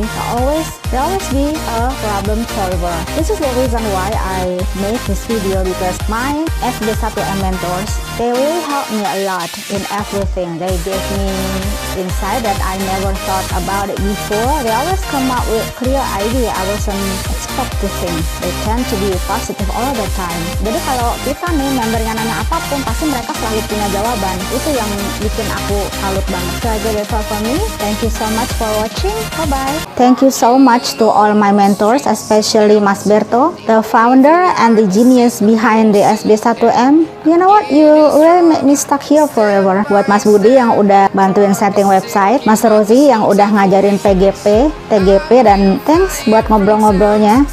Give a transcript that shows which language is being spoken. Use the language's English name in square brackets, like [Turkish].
[English] They always be a problem solver. This is the reason why I made this video because my FB1M mentors, they really helped me a lot in everything. They gave me insight that I never thought about it before. They always come up with clear idea I wasn't expecting. They tend to be positive all the time. [Indonesian] Jadi kalau kita nih membernya nanya apapun, pasti mereka selalu punya jawaban. Itu yang bikin aku salut banget. [English] So that's all for me. Thank you so much for watching. Bye-bye. Thank you so much to all my mentors, especially Mas Berto, the founder and the genius behind the SB1M. You know what? You really make me stuck here forever. [Indonesian] Buat Mas Budi yang udah bantuin setting website, Mas Rozi yang udah ngajarin PGP, TGP, dan thanks buat ngobrol-ngobrolnya.